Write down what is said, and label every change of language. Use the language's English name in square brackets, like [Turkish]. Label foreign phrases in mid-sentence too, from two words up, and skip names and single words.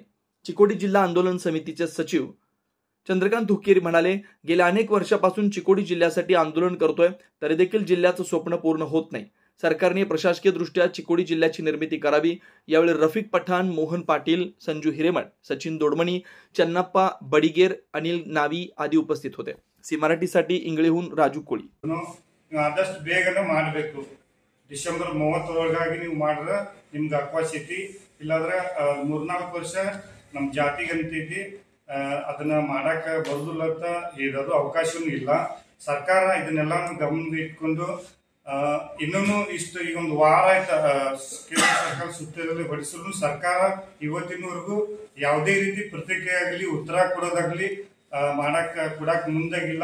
[Marathi] चिकोडी जिल्हा आंदोलन समितीचे सचिव चंद्रकांत धुकेरी म्हणाले, गेल्या अनेक वर्षापासून चिकोडी जिल्ह्यासाठी आंदोलन करतोय, तरी देखील जिल्ह्याचं स्वप्न पूर्ण होत नाही। सरकारने प्रशासकीय दृष्ट्या चिकोडी जिल्ह्याची निर्मिती करावी। यावेळी रफिक पठाण, मोहन पाटील, संजू हिरेमठ, सचिन दोडमणी, चन्नप्पा बडिगेर, अनिल नावी आदी उपस्थित होते। सी मराठीसाठी इंगळीहून राजू कोळी। [Kannada] ಆದಷ್ಟು ಬೇಗನೆ ಮಾಡಬೇಕು। ಡಿಸೆಂಬರ್ 30 ಒಳಗಾಗಿ ನೀವು ಮಾಡಿದ್ರೆ ನಿಮಗೆ ಅವಕಾಶ ಐತಿ। ಇಲ್ಲಾಂದ್ರೆ 3-4 ವರ್ಷ ನಮ್ಮ ಜಾತಿ ಗಣತಿ ಅದನ್ನ ಮಾಡಕ ಬರೋದಿಲ್ಲ ಅಂತ ಹೇಳೋದು ಅವಕಾಶವೂ ಇಲ್ಲ। ಸರ್ಕಾರ ಇದನ್ನೆಲ್ಲ ಗಮನದಲ್ಲಿ ಇಟ್ಕೊಂಡು ಇನ್ನೂ ಇಷ್ಟು ಈಗ ಒಂದು ವಾರ ಆಯ್ತು ಕೇಂದ್ರ ಸರ್ಕಾರ ಸುತ್ತೋಲೆ ಹೊರಡಿಸಲು ಸರ್ಕಾರ ಇವತ್ತಿನವರೆಗೂ ಯಾವುದೇ ರೀತಿ ಪ್ರತಿಕ್ರಿಯೆ ಆಗಲಿ ಉತ್ತರ ಕೊಡೋದಾಗ್ಲಿ ಕೊಡಕ್ ಮುಂದಾಗಿಲ್ಲ।